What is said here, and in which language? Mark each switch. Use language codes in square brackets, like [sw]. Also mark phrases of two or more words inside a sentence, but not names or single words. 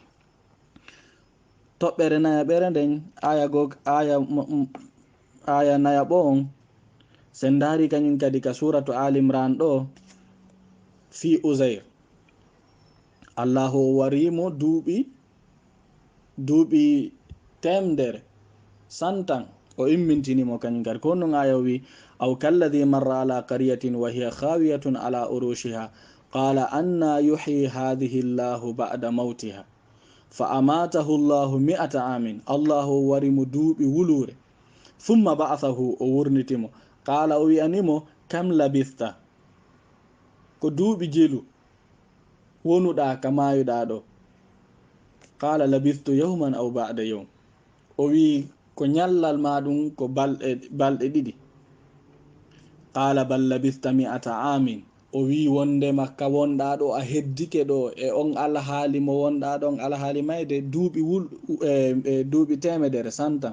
[ff] toɓɓere nayaɓere nden aya nayaɓo on sen dari kañum kadi ka suratu alimran ɗo fi uzair, allahu warimo duuɓi temdere santan o immintinimo kañum kadi. ko non aya wi aw [ar] كالذي مر على قرية وهي خاوية على عروشها قال أنى يحيي هذه الله بعد موتها فأماته الله 100 عام, [ff] allahu warimo duuɓi wulure [ar] ثم بعثه [ff] o wurnitimo. qala o wi'animo [ar] كم لبثت, [ff] ko duuɓi jelu wonuɗa ka mayuɗa ɗo. [ar] قال لبثت يوما أو بعض يوم, [ff] o wi ko ñallal ma ɗum ko balɗe ɗiɗi. [ar] قال بل لبثت 100 عام, [ff] o wi wonde makka wonɗa ɗo a heddike ɗo e on alhaali mo wonɗa ɗon alhaali mayde duuɓi temedere santan.